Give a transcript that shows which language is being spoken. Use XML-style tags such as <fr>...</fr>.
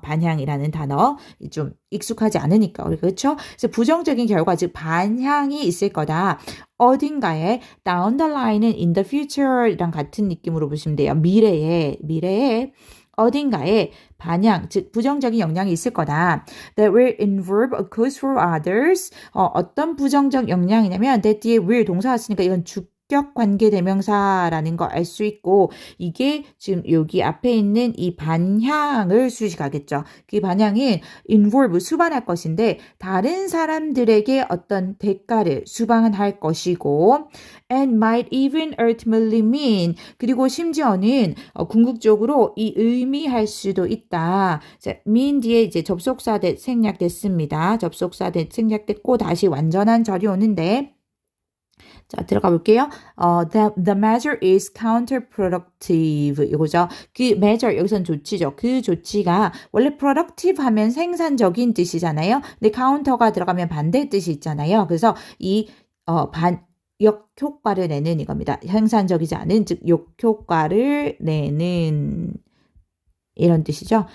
<ko>반향이라는 단어 좀 익숙하지 않으니까 그렇죠? 그래서 부정적인 결과 즉 반향이 있을 거다. 어딘가에</ko> <en>down the line</en> <ko>은</ko> <en>in the future</en> <ko>랑 같은 느낌으로 보시면 돼요. 미래에 어딘가에 반향, 즉 부정적인 영향이 있을 거다.</ko> <en>That will involve a cause for others.</en> <ko>어떤 부정적 영향이냐면 that 뒤에 will 동사 왔으니까 이건 주격 관계 대명사라는 거 알 수 있고 이게 지금 여기 앞에 있는 이 반향을 수식하겠죠. 그 반향은 involve 수반할 것인데 다른 사람들에게 어떤 대가를 수반할 것이고</ko> <en>and might even ultimately mean</en> <ko>그리고 심지어는 궁극적으로 이 의미할 수도 있다. 자, mean 뒤에 이제 접속사 that 생략됐습니다. 접속사 that 생략됐고 다시 완전한 절이 오는데 자, 들어가 볼게요.</ko> <en>The measure is counterproductive.</en> <ko>이거죠. 그 measure, 여기선 조치죠. 그 조치가 원래 productive 하면 생산적인 뜻이잖아요. 근데 counter가 들어가면 반대 뜻이 있잖아요. 그래서 이 역효과를 내는 이겁니다. 생산적이지 않은, 즉 역효과를 내는 이런 뜻이죠.</ko>